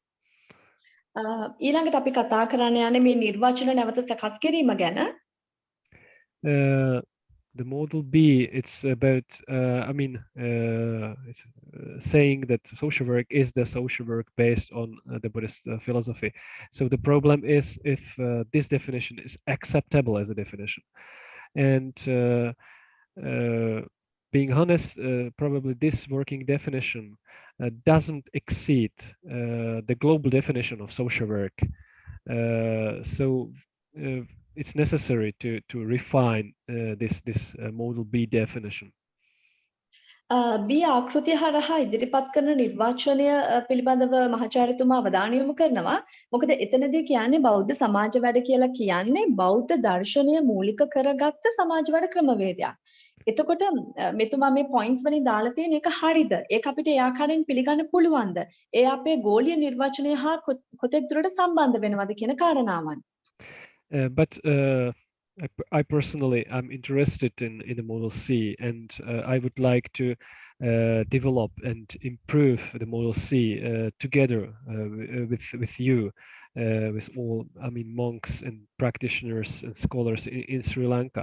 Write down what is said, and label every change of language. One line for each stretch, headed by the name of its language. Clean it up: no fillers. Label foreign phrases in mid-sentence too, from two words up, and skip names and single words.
Sinhala: ඊළඟට අපි කතා කරන්න යන්නේ මේ නිර්වචන නැවත සකස් කිරීම ගැන.
English: The model B, it's about, it's saying that social work is the social work based on the Buddhist philosophy. So the problem is if this definition is acceptable as a definition. And being honest, probably this working definition doesn't exceed the global definition of social work. So it's necessary to refine this model B definition.
Sinhala: B ආකෘතිය හරහා ඉදිරිපත් කරන නිර්වචනය පිළිබඳව මහාචාර්යතුමා අවධානය යොමු කරනවා. මොකද එතනදී කියන්නේ බෞද්ධ සමාජ වැඩ කියලා කියන්නේ බෞද්ධ දර්ශනය මූලික කරගත්ත සමාජ වැඩ ක්‍රමවේදයක්. එතකොට මෙතුමා මේ පොයින්ට්ස් වලින් දාලා තියෙන එක හරිද? ඒක අපිට ඒ ආකාරයෙන් පිළිගන්න පුළුවන්ද? ඒ අපේ ගෝලීය නිර්වචනය හා කොතෙක් දුරට සම්බන්ධ වෙනවද කියන කාරණාවන්.
English: But I personally am interested in the model C, and I would like to develop and improve the model C together with you, with all monks and practitioners and scholars in Sri Lanka.